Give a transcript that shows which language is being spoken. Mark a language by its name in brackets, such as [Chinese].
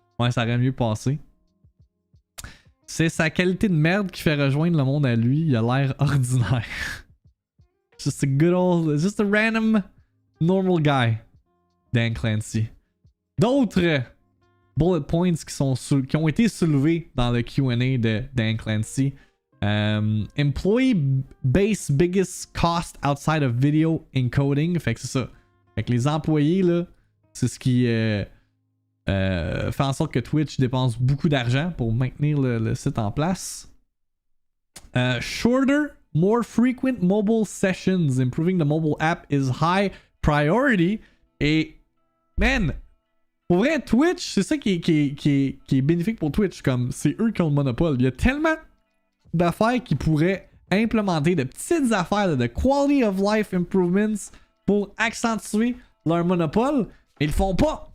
[French] Ouais, ça aurait mieux passé. C'est sa qualité de merde qui fait rejoindre le monde à lui. Il a l'air ordinaire. [English] Just a good old... Just a random normal guy. Dan Clancy. [French] D'autres bullet points qui ont été soulevés dans le Q&A de Dan Clancy. [English] Employee base biggest cost outside of video encoding. [French] Fait que c'est ça. Fait que les employés, là, c'est ce qui fait en sorte que Twitch dépense beaucoup d'argent pour maintenir le site en place. [English] Shorter, more frequent mobile sessions. Improving the mobile app is high priority. [French] Et, man, pour vrai, Twitch, c'est ça qui est bénéfique pour Twitch. Comme c'est eux qui ont le monopole. Il y a tellement d'affaires qui pourraient implémenter, de petites affaires, de [English] quality of life improvements [French] pour accentuer leur monopole. Ils le font pas.